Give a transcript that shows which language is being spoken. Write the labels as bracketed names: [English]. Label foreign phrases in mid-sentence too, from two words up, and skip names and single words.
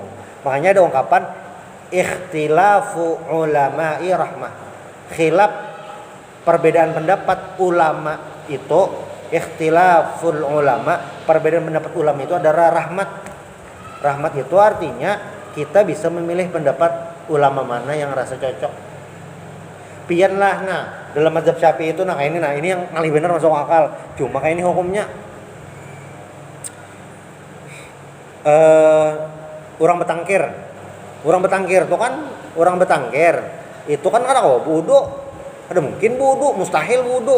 [Indonesian] Makanya ada ungkapan [Arabic] اختلاف العلماء رحمة. [Indonesian] Khilaf perbedaan pendapat ulama itu, [Arabic] اختلاف العلماء, [Indonesian] perbedaan pendapat ulama itu adalah rahmat. Rahmat itu artinya kita bisa memilih pendapat ulama mana yang rasa cocok. Pian lah, nah dalam mazhab Syafi'i itu nah ini yang ngalih bener masuk akal. Cuma kayak ini hukumnya orang betangkir tuh kan, orang betangkir itu kan kada wudu, ada mungkin wudu, mustahil wudu.